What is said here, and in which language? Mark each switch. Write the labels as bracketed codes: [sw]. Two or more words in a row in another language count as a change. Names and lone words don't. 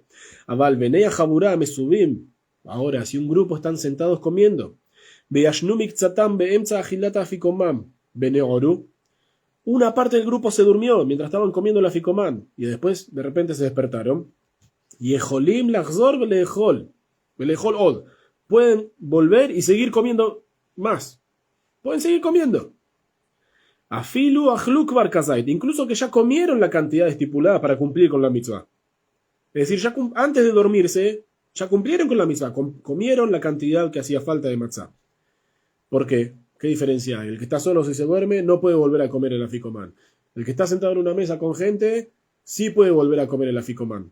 [he] אבל בני חבורה מסובים. [es] Ahora, si un grupo están sentados comiendo, una parte del grupo se durmió mientras estaban comiendo la ficomán y después de repente se despertaron. [he] יכולים לחזור ולאכול עוד. [es] Pueden volver y seguir comiendo más. Pueden seguir comiendo. [he] אפילו אכלו כבר כזית. [es] Incluso que ya comieron la cantidad estipulada para cumplir con la mitzvah. Es decir, ya antes de dormirse, ya cumplieron con la mitzvah. Comieron la cantidad que hacía falta de matzah. ¿Por qué? ¿Qué diferencia hay? El que está solo si se duerme no puede volver a comer el aficomán. El que está sentado en una mesa con gente sí puede volver a comer el aficomán.